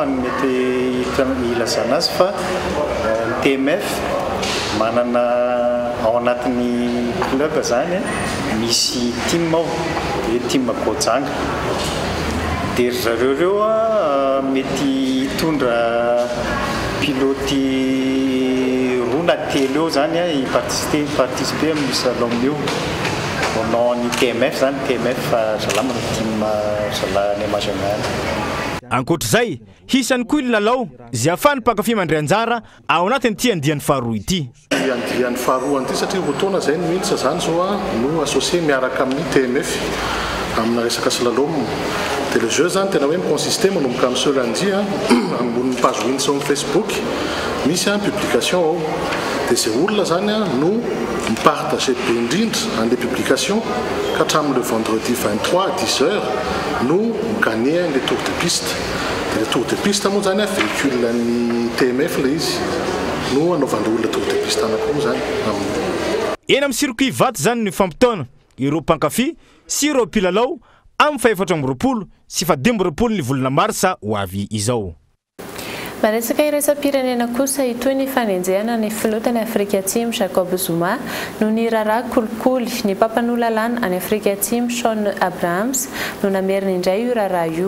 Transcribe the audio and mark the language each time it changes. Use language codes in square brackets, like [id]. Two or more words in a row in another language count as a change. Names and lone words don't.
[mg] mety ilazana azy fa TMF manana ao anatin'ny club zany misy team ao dia team Kojanga dia zareo reo mety hitondra piloty roa na telo eo zany i-participer amin'ny slalom io [fr] au nom [mg] ny TMF zany TMF salama no team salany Majangana. Ankoatr'izay hisany koa ny lalao izay ahafahany mpankafy mandray anjara ao anatin'ity andiany faharoa ity. Andiany faharoa an'ity satria fotoana zay no militsa zany zao no associé miaraka amin'ny TMF amina resaka slalom. Dia [fr] le jeu [mg] zany tena hoe miconsiste manomboka amin'ny [fr] ce lundi [mg] ambony page Wins amin'ny Facebook misy publication ao dia zay olona zany no mipartage be indrindra an'le publication ka hatramin'ny [fr] le vendredi 23 à 10h [mg] no migagné [fr] le tour de piste. [mg] Dia [fr] le tour de piste [mg] moa zany véhicule ny TMF le izy no anaovan'le olona tour de piste anankiroa zany. Eny amin'ny circuit Ivato zany ny fampitaona ireo mpankafy sy ireo mpilalao amin'ny 4 sy 5 ny volana marsa ho avy izao. Maresaka iraisam-pirenena kosa itoy ny fanenjehana ny filotany Afrika Atsimo Jacob Zuma no ny raharaha kolikoly ny pampanololalana any Afrika Atsimo Shaun Abrahams no namerina indray io raharaha io.